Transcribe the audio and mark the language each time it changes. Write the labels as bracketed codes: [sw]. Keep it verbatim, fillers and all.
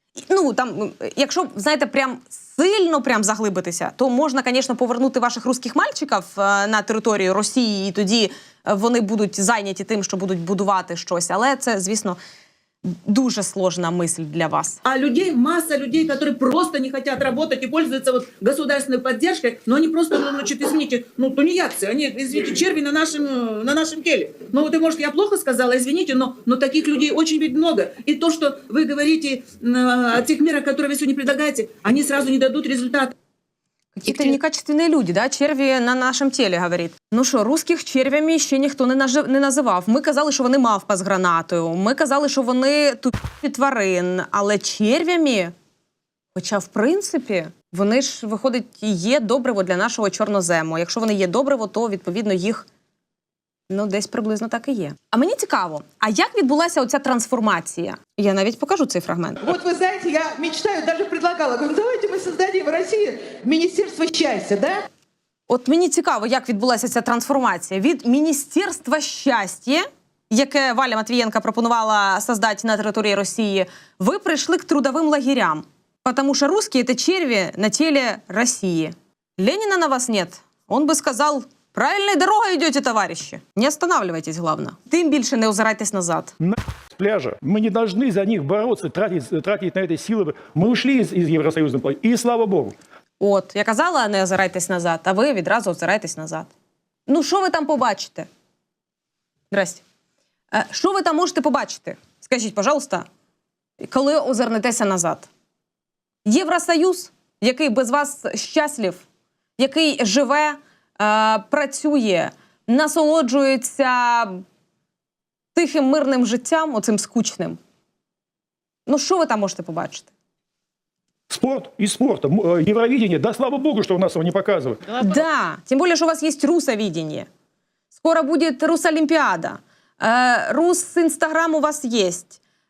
[uk] Ну, там, якщо, знаєте, прям сильно прям заглибитися, то можна, звісно, повернути ваших русських мальчиків на територію Росії, і тоді вони будуть зайняті тим, що будуть будувати щось. Але це, звісно, дуже [ru] сложная мысль для вас. А людей, масса людей, которые просто не хотят работать и пользуются вот государственной поддержкой, но они просто, ну, значит, извините, ну, тунеядцы, они, извините, черви на нашем, на нашем теле. Ну, вот, и, может, я плохо сказала, извините, но, но таких людей очень ведь много. И то, что вы говорите о тех мерах, которые вы сегодня предлагаете, они сразу не дадут результата. Какие-то некачественные люди, да, [uk] черві на нашому тілі, говорить. Ну що, русських червями ще ніхто не нажив, не називав. Ми казали, що вони мавпа з гранатою, ми казали, що вони тупі тварин, але червями, хоча, в принципі, вони ж, виходить, є добриво для нашого чорнозему. Якщо вони є добриво, то, відповідно, їх, ну, десь приблизно так і є. А мені цікаво, а як відбулася оця трансформація? Я навіть покажу цей фрагмент. [ru] Вот вы знаете, я мечтаю, даже предлагала, говорю, давайте мы создадим в России Министерство счастья, да? [uk] От мені цікаво, як відбулася ця трансформація від Міністерства щастя, яке Валя Матвієнка пропонувала создати на території Росії, ви прийшли к трудовим лагерям. [ru] Потому что русские – это черви на теле России. Ленина на вас нет. Он бы сказал, правильной дорогой идете, товарищи. Не останавливайтесь, главное. Тем больше не озирайтесь назад. На с пляжа. Мы не должны за них бороться, тратить, тратить на это силы. Мы ушли из, из Евросоюза. И слава Богу. [uk] От, я казала, не озирайтесь назад, а ви відразу озирайтесь назад. Ну, що ви там побачите? Здрасте. Що ви там можете побачити? Скажіть, [ru] пожалуйста, [uk] коли озирнетеся назад? Євросоюз, який без вас щаслив, який живе, е, працює, насолоджується тихим мирним життям, оцим скучним. Ну, що ви там можете побачити? [ru] Спорт и спорта. Евровидение. Да, слава богу, что у нас его не показывают. Да, тем более, что у вас есть русовидение. Скоро будет Русолимпиада. Рус-Инстаграм у вас есть.